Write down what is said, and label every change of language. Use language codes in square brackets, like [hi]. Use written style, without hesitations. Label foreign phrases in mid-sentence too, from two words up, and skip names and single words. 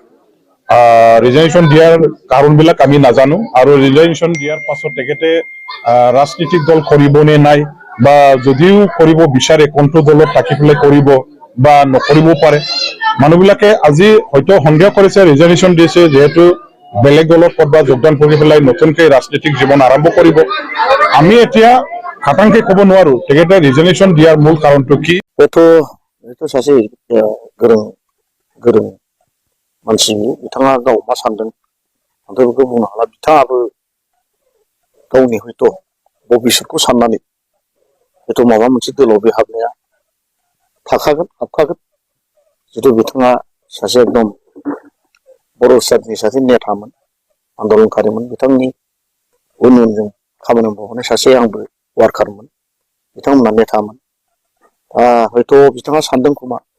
[as] ৰিজনেশ্যন দিয়াৰ কাৰণবিলাক আমি নাজানো আৰু ৰিজনেশ্যন দিয়াৰ পাছত তেখেতে ৰাজনীতিক দল কৰিব নে নাই বা যদিও কৰিব বিচাৰে কোনটো দলত থাকি পেলাই কৰিব বা নকৰিব পাৰে মানুহবিলাকে আজি হয়তো সন্দেহ কৰিছে ৰিজনেশ্যন দিছে যেহেতু বেলেগ দলত ক'ৰবা যোগদান কৰি পেলাই নতুনকৈ ৰাজনীতিক জীৱন আৰম্ভ কৰিব আমি এতিয়া খাটাংকে ক'ব নোৱাৰো তেখেতে ৰিজনেশ্যন দিয়াৰ মূল কাৰণটো কি [brx] बेथ' सासे गोरों मानसि बिथाङा गाव मा सानदों आंथ' बेखौ बुंनो हाला बिथाङाबो गावनि हयथ' भबिष्यतखौ साननानै हयथ' माबा मोनसे दोलाव बे हाबनाया हाबखागोन जिथु बिथाङा सासे एकदम बर' स्टेटनि सासे नेतामोन आन्दलनकारिमोन बिथांनि उन उनजों खामानि मावबोनाय सासे आंबो वार्कारमोन बिथांमोना नेतामोन हयथ' बिथाङा सानदों खोमा